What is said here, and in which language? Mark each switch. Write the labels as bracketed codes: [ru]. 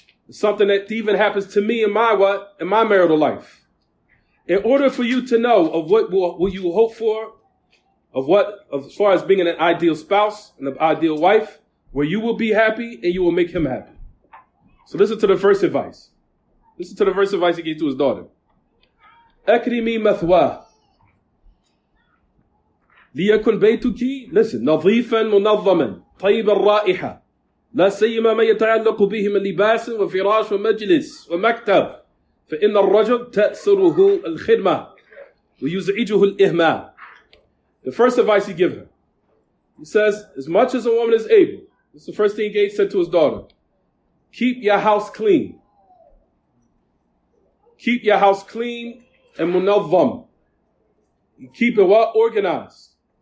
[en] Something that even happens to me in my marital life. In order for you to know of what will you hope for, as far as being an ideal spouse and an ideal wife, where you will be happy and you will make him happy. So listen to the first advice. Listen to the first advice he gave to his daughter. [ar] أكرمي مثواه ليكن بيتك [en] listen [ar] نظيفا منظما طيب الرائحة لا سيما ما يتعلق به من لباس وفراش ومجلس ومكتب فإن الرجل تأسره الخدمة ويزعجه الإهمال. [en] The first advice he gives her. He says, as much as a woman is able, this is the first thing he said to his daughter, keep your house clean. Keep your house clean and munazzam. Keep it well organized.